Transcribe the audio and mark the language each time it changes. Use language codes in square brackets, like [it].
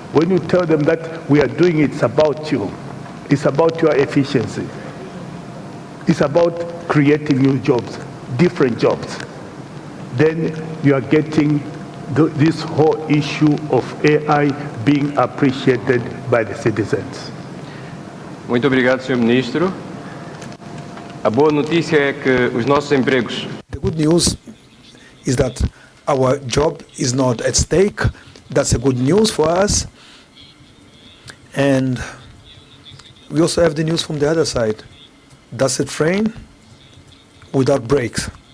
[en] When you tell them that we are doing it, it's about you. It's about your efficiency. It's about creating new jobs, different jobs. Then you are getting this whole issue of AI being appreciated by the citizens. [pt] Muito obrigado, Sr. Ministro. A boa notícia é que os nossos empregos. [en] The good news is that our job is not at stake. That's a good news for us. And we also have the news from the other side. That's a train without brakes.